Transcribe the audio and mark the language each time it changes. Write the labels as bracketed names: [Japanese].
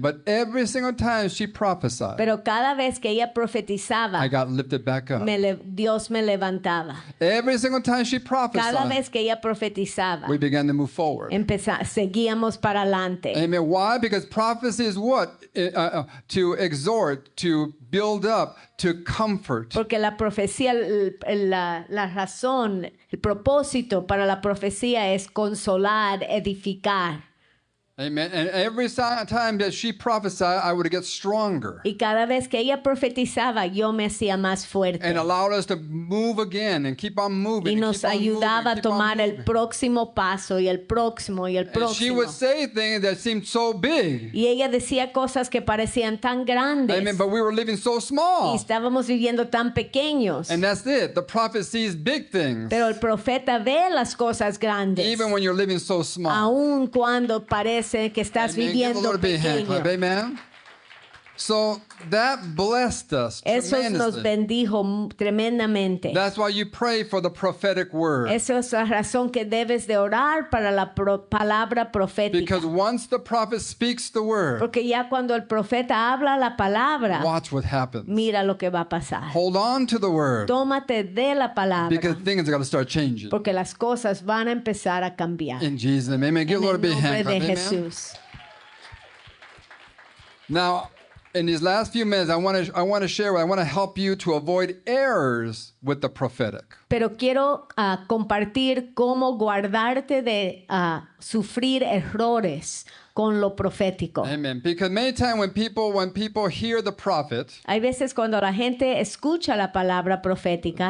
[English] But every single time she prophesied, [Spanish] Pero cada vez que ella profetizaba, [English] I got lifted back up. [Spanish] Dios me levantaba. [English] Every single time she [Spanish] Cada [English] prophesied, [Spanish] vez que ella profetizaba, [English] we began to move forward. [Spanish] seguíamos para adelante. [English] Amen. Why? Because prophecy is what? To exhort, to build up, to comfort. [Spanish] Porque la profecía, la razón, el propósito para la profecía es consolar, edificar. [English] Amen. And every time that she prophesied, I would get stronger [Spanish] Y cada vez que ella profetizaba, yo me hacía más fuerte. [English] and allowed us to move again and keep on moving. [Spanish] Y [English] and [Spanish] nos [English] keep on moving, [Spanish] ayudaba a [English] keep on [Spanish] tomar el [English] moving. [Spanish] próximo paso y el próximo y el [English] And she [Spanish] próximo. [English] would say things that seemed so big. [Spanish] Y ella decía cosas que parecían tan grandes. [English] Amen. But we were living so [Spanish] Y [English] small. [Spanish] estábamos viviendo tan pequeños. [English] And that's it. The prophet sees big things, [Spanish] Pero el profeta ve las cosas grandes. [English] even when you're living so small. [Spanish] Aun cuando parece que estás [English] Amen. Give the [Spanish] viviendo [English] Lord a big hand [Spanish] pequeño. [English] clap. Amen. So that blessed us [Spanish] Eso nos [English] tremendously. [Spanish] bendijo tremendamente. [English] That's why you pray for the prophetic word. [Spanish] Esa es la razón que debes de orar para la palabra profética. [English] Because once the prophet speaks the word, [Spanish] Porque ya cuando el profeta habla la palabra, [English] watch what happens. [Spanish] mira lo que va a pasar. [English] Hold on to the word [Spanish] Tómate de la palabra. [English] because things are going to start changing. [Spanish] Porque las cosas van a empezar a cambiar. [English] In Jesus' name, amen. Give [Spanish] En [English] the Lord a [Spanish] el [English] big [Spanish] nombre [English] hand [Spanish] de [English] clap. Amen. [Spanish] Jesús. [English] Now, in these last few minutes, I want to help you to avoid errors with the prophetic. [Spanish] Pero quiero compartir cómo guardarte de sufrir errores con lo profético. [English] Amen. Because many times when people hear the prophet, [Spanish] Hay veces cuando la gente escucha la palabra profética,